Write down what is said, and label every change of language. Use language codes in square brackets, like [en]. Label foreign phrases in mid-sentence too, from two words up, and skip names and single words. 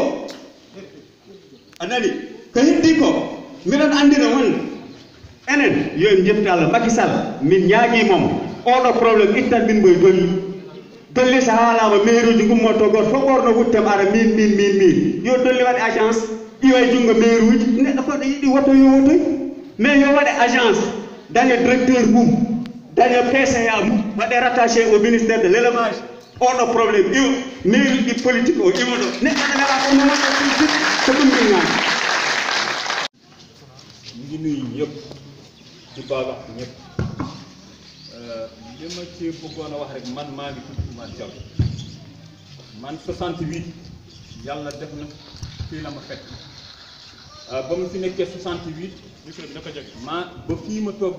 [ff] a nani ko heddi ko miɗon anndina wonde enen yo en jefti Allah Macky Sall min ñaagiimomo oɗo probléme ittan min mboye dolli so haalama mairie uji gummoto goto fof ɓorno wuttem ara min yo dolli waɗe agence iwa e junngo maire uji neɗɗo koɗo yiɗi woto yo wotoy mais yo waɗe agence daña directeur mum daña PCA mum waɗe [fr] rattaché au ministère de l' élevage [ff] oɗo probléme iwa maire uji politique o iwa ɗo neɗɗo ɗo nawa ko momoɗo ko ɗum min ñaami [wo] ñu ngi nuyu ñëpp di baal wax ñëpp li ma ci bëggoon a wax rek man maa ngi tudd Oumar Diallo man 68 yàlla def na fii la ma fekk ba mu fi nekkee 68 maa ba fii ma toog di